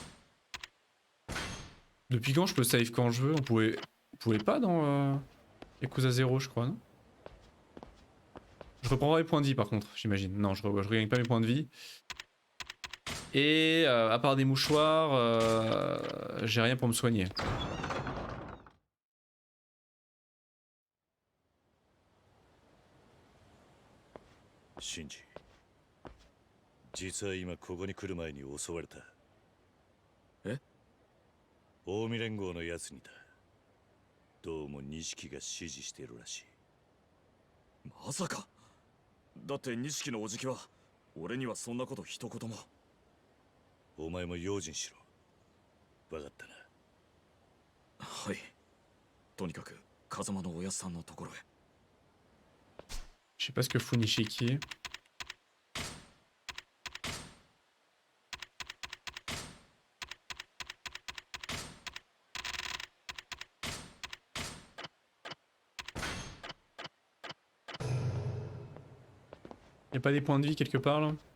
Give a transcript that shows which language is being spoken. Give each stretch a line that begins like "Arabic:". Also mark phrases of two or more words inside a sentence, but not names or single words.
French: Depuis quand je peux save quand je veux? On pouvait pas dans Yakuza 0, je crois, non? Je reprendrai les points de vie par contre, j'imagine. Non, je regagne pas mes points de vie. Et à part des mouchoirs, j'ai rien pour me soigner.
Japanese: Shinji, 実は今ここに来る前に襲われた。え？近江連合のやつにだ。どうも錦が指示しているらしい。まさか。だって錦のおじきは俺にはそんなこと一言も。お前も用心しろ。わかったな。はい。とにかく風間のおやっさんのところへ。
French: Je sais pas ce que fout Nishiki. Y'a pas des points de vie quelque part là?